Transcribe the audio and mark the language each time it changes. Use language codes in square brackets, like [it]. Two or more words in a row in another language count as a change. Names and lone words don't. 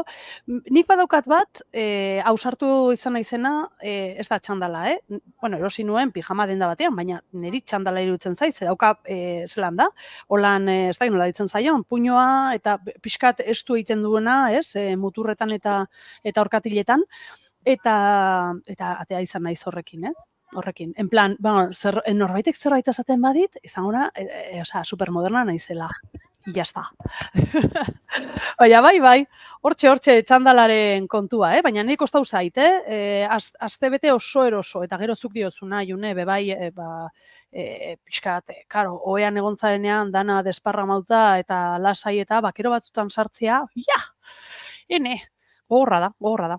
[eu] Nik badaukat bat, ausartu izan naizena, ez da txandala, erosi nuen pijama denda batean, baina niri txandala iruditzen zaiz, dauka zelan da, holan, ez da, nola ditzen zaion, puñoa eta pixkat estu egiten duena, muturretan eta orkatiletan, eta atea izan naiz horrekin, horrekin. [es] En plan, [eu] norbaitek zerbait esaten badit, izan gora, supermoderna naizela. [es] Y ya está. [eu] Baina bai, hortxe txandalaren kontua, baina nire kostau zait, astebete oso eroso, eta gero zuk diozuna, June, bebai, pixkat, karo, oean egon zarenean, dana desparramauta eta lasai eta bakero batzutan sartzea, gogorra da.